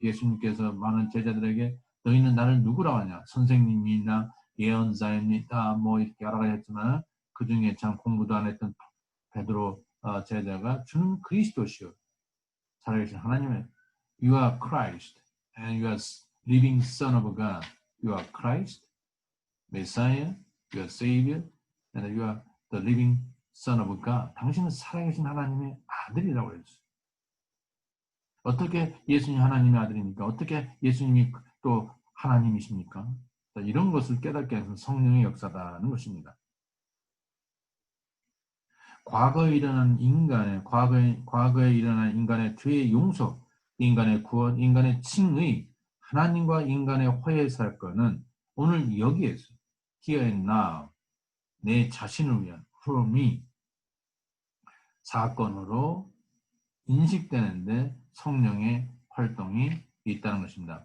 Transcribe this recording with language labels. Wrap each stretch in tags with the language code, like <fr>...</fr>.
<ko>예수님께서 많은 제자들에게 너희는 나를 누구라고 하냐? 선생님이나 예언자입니다. 이렇게 여러 가지 했지만 그 중에 참 공부도 안 했던 베드로 제자가 주는 그리스도시요 살아계신 하나님의</ko> <en>You are Christ and you are living Son of God. You are Christ, Messiah, you are Savior, and you are the living Son of God.</en> <ko>당신은 살아계신 하나님의 아들이라고 했어요. 어떻게 예수님 하나님의 아들입니까? 어떻게 예수님이 또 하나님이십니까? 이런 것을 깨닫게 해서 성령의 역사다는 것입니다. 과거에 일어난 과거에 일어난 인간의 죄의 용서, 인간의 구원, 인간의 칭의, 하나님과 인간의 화해 사건은 오늘 여기에서</ko> <en>here and now</en> <ko>내 자신을 위한</ko> <en>for me</en> <ko>사건으로 인식되는데 성령의 활동이 있다는 것입니다.</ko>